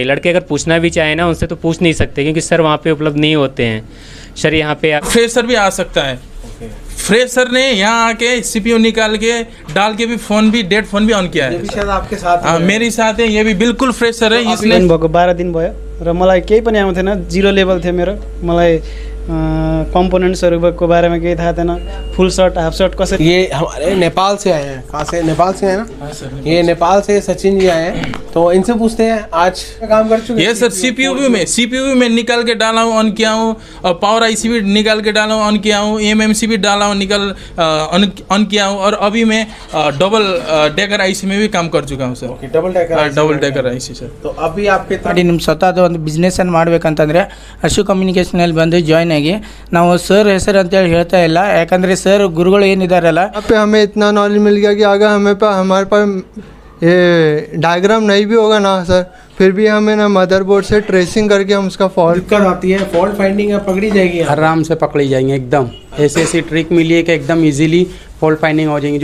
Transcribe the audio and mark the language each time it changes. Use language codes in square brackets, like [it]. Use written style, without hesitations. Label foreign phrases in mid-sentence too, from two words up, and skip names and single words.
[hi] लड़के अगर पूछना भी चाहे ना, उनसे तो पूछ नहीं सकते क्योंकि सर वहाँ पे उपलब्ध नहीं होते हैं। सर यहाँ पे फ्रेशर भी आ सकता है। फ्रेशर ने यहाँ आके सीपीयू निकाल के डाल के भी फोन भी डेड फोन भी ऑन किया है। शायद आपके साथ हाँ, मेरे साथ है, ये भी बिल्कुल फ्रेशर है। इसने [ne] 12 दिन भयो र मलाई केही पनि आउँथेन, 0 लेभल थियो मेरो। मलाई कम्पोनेंट्सहरूको बारेमा केही थाहा थिएन, [en] full short half short [ne] कसरी। [hi] ये हमारे नेपाल से आए हैं। कहाँ से? नेपाल से है ना? ये नेपाल से सचिन जी आए हैं, तो इनसे पूछते हैं आज काम कर चुके हैं। ये सर सीपीयू में निकाल के डाला हूँ, ऑन किया हूँ, और [en] power IC [hi] भी निकाल के डाला हूँ, ऑन किया हूँ, एमएमसी भी डाला हूँ, ऑन किया हूँ, और अभी मैं [en] double decker IC [hi] में भी काम कर चुका हूँ सर। [en] double decker IC [hi] सर। तो अभी आपके [kn] ನಿಮ್ಮ ಸ್ವತಃ ಒಂದು ಬಿಸ್ನೆಸ್ಸನ್ನು ಮಾಡಬೇಕಂತಂದರೆ ಅಶು ಕಮ್ಯುನಿಕೇಷನಲ್ಲಿ ಬಂದು ಜಾಯ್ನ್ ಆಗಿ ನಾವು ಸರ್ ಹೆಸರು ಅಂತೇಳಿ ಹೇಳ್ತಾ ಇಲ್ಲ, ಯಾಕಂದರೆ ಸರ್ ಗುರುಗಳು ಏನಿದಾರಲ್ಲ [hi] पे हमें इतना नॉलेज मिल गया कि अगर हमारे पास ये डायग्राम नहीं भी होगा ना सर, फिर भी हमें ना मदरबोर्ड से ट्रेसिंग करके हम उसका फॉल्ट दिक्कत आती है, [en] fault finding [hi] पकड़ी जाएगी। आराम से पकड़ी जाएंगे एकदम। ऐसी ट्रिक मिली है कि एकदम [en] easily fault finding [hi] हो जाएंगी।